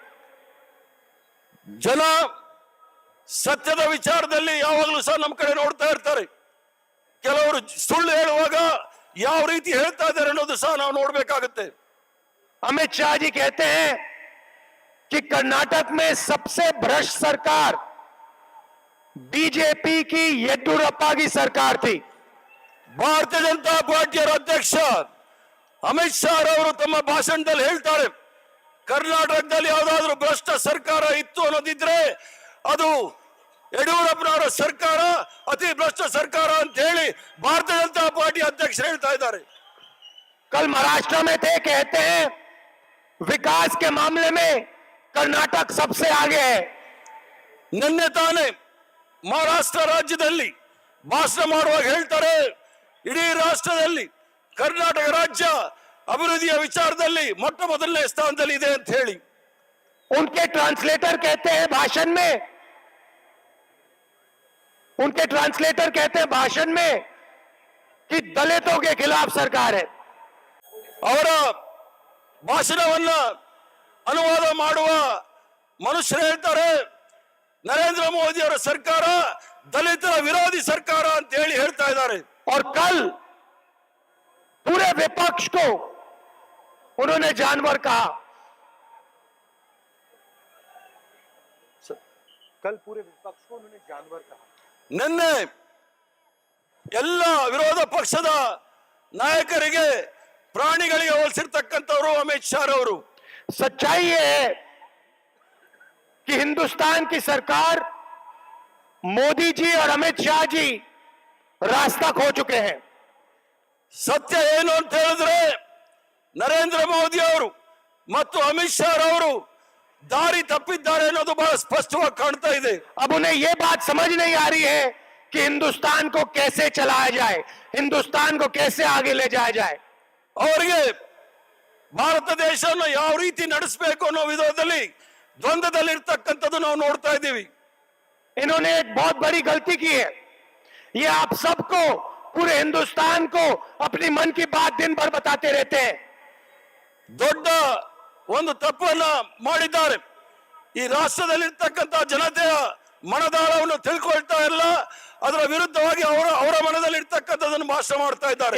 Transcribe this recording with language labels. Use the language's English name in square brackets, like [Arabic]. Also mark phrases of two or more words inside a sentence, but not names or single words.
[Kannada] ಜನ ಸತ್ಯದ ವಿಚಾರದಲ್ಲಿ ಯಾವಾಗಲೂ ಸಹ ನಮ್ಮ ಕಡೆ ನೋಡ್ತಾ ಇರ್ತಾರೆ. ಕೆಲವರು ಸುಳ್ಳು ಹೇಳುವಾಗ ಯಾವ ರೀತಿ ಹೇಳ್ತಾ ಇದ್ದಾರೆ ಅನ್ನೋದು ಸಹ ನಾವು ನೋಡ್ಬೇಕಾಗುತ್ತೆ. [Hindi] अमित शाह जी कहते हैं कि कर्नाटक में सबसे भ्रष्ट सरकार बीजेपी की येदियुरप्पा की सरकार थी. [Kannada] ಭಾರತೀಯ ಜನತಾ ಪಾರ್ಟಿಯ ಅಧ್ಯಕ್ಷ ಅಮಿತ್ ಶಾ ಅವರು ತಮ್ಮ ಭಾಷಣದಲ್ಲಿ ಹೇಳ್ತಾರೆ, ಕರ್ನಾಟಕದಲ್ಲಿ ಯಾವುದಾದ್ರೂ ಭ್ರಷ್ಟ ಸರ್ಕಾರ ಇತ್ತು ಅನ್ನೋದಿದ್ರೆ ಅದು ಯಡಿಯೂರಪ್ಪನವರ ಸರ್ಕಾರ ಅತಿ ಭ್ರಷ್ಟ ಸರ್ಕಾರ ಅಂತ ಹೇಳಿ ಭಾರತೀಯ ಜನತಾ ಪಾರ್ಟಿ ಅಧ್ಯಕ್ಷರು ಹೇಳ್ತಾ ಇದ್ದಾರೆ. [Hindi] कल महाराष्ट्र में थे, कहते हैं विकास के मामले में कर्नाटक सबसे आगे है. [Kannada] ನಿನ್ನೆ ತಾನೇ ಮಹಾರಾಷ್ಟ್ರ ರಾಜ್ಯದಲ್ಲಿ ಭಾಷಣ ಮಾಡುವಾಗ ಹೇಳ್ತಾರೆ, ಇಡೀ ರಾಷ್ಟ್ರದಲ್ಲಿ ಕರ್ನಾಟಕ ರಾಜ್ಯ ಅಭಿವೃದ್ಧಿಯ ವಿಚಾರದಲ್ಲಿ ಮೊಟ್ಟ ಮೊದಲನೇ ಸ್ಥಾನದಲ್ಲಿ ಇದೆ ಅಂತ ಹೇಳಿ. [Hindi] उनके ट्रांसलेटर कहते हैं भाषण में कि दलितों के खिलाफ सरकार है. [Kannada] ಅವರ ಭಾಷಣವನ್ನ ಅನುವಾದ ಮಾಡುವ ಮನುಷ್ಯರು ಹೇಳ್ತಾರೆ, ನರೇಂದ್ರ ಮೋದಿ ಅವರ ಸರ್ಕಾರ ದಲಿತರ ವಿರೋಧಿ ಸರ್ಕಾರ ಅಂತ ಹೇಳಿ ಹೇಳ್ತಾ ಇದ್ದಾರೆ. [Hindi] और कल पूरे विपक्ष को उन्होंने जानवर कहा. कल पूरे विपक्ष को उन्होंने जानवर कहा. [Kannada] ನಿನ್ನೆ ಎಲ್ಲ ವಿರೋಧ ಪಕ್ಷದ ನಾಯಕರಿಗೆ ಪ್ರಾಣಿಗಳಿಗೆ ಹೋಲಿಸಿರ್ತಕ್ಕಂಥವರು ಅಮಿತ್ ಶಾ ಅವರು. [Hindi] सच्चाई ये है कि हिंदुस्तान की सरकार मोदी जी और अमित शाह जी रास्ता खो चुके हैं. [Kannada] ಸತ್ಯ ಏನು ಅಂತ ಹೇಳಿದ್ರೆ ನರೇಂದ್ರ ಮೋದಿ ಅವರು ಮತ್ತು ಅಮಿತ್ ಶಾ ಅವರು ದಾರಿ ತಪ್ಪಿದ್ದಾರೆ ಅನ್ನೋದು ಬಹಳ ಸ್ಪಷ್ಟವಾಗಿ ಕಾಣ್ತಾ ಇದೆ. [Hindi] अब उन्हें यह बात समझ नहीं आ रही है कि हिंदुस्तान को कैसे चलाया जाए, हिंदुस्तान को कैसे आगे ले जाया जाए. [Kannada] ಅವರಿಗೆ ಭಾರತ ದೇಶವನ್ನು ಯಾವ ರೀತಿ ನಡೆಸಬೇಕು ಅನ್ನೋ ವಿಧದಲ್ಲಿ ದ್ವಂದ್ವದಲ್ಲಿರ್ತಕ್ಕಂಥದ್ದು ನಾವು ನೋಡ್ತಾ ಇದ್ದೀವಿ. [Hindi] इन्होंने एक बहुत बड़ी गलती की है. ये आप सबको, पूरे हिंदुस्तान को अपनी मन की बात दिन भर बताते रहते हैं. [Kannada] ದೊಡ್ಡ ಒಂದು ತಪ್ಪನ್ನ ಮಾಡಿದ್ದಾರೆ. ಈ ರಾಷ್ಟ್ರದಲ್ಲಿರ್ತಕ್ಕಂಥ ಜನತೆಯ ಮನದಾಳವನ್ನು ತಿಳ್ಕೊಳ್ತಾ ಇಲ್ಲ, ಅದರ ವಿರುದ್ಧವಾಗಿ ಅವರ ಮನದಲ್ಲಿರ್ತಕ್ಕಂಥದ್ದನ್ನು ಭಾಷಣ ಮಾಡ್ತಾ ಇದ್ದಾರೆ.